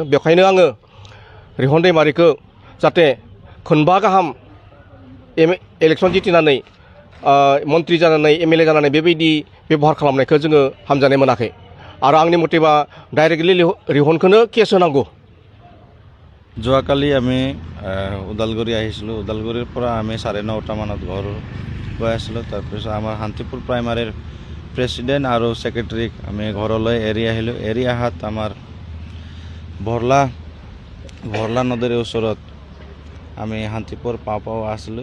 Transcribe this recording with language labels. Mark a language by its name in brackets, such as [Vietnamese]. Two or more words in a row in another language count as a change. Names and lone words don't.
[Bodo] बेखायनो आङो रिहन दैमारिखौ जाहाथे खनबा गाहाम इलेक्सन जितिनानै मन्त्रि जानानै एमएलए जानानै बेबायदि बेबहार खालामनायखौ जोङो हामजानाय मोनाखै। आरो आंनि मथेबा डाइरेक्टलि रिहनखौनो केस होनांगौ। [Assamese] যোৱাকালি আমি ওদালগুৰি আহিছিলোঁ। ওদালগুৰিৰ পৰা আমি 9:30 মানত ঘৰ গৈ আছিলোঁ। তাৰপিছত আমাৰ শান্তিপুৰ প্ৰাইমাৰীৰ প্ৰেছিডেণ্ট আৰু ছেক্ৰেটাৰীক আমি ঘৰলৈ এৰি আহিলোঁ। এৰি অহাত আমাৰ ভৰলা নদীৰ ওচৰত আমি শান্তিপুৰ পাওঁ আছিলোঁ।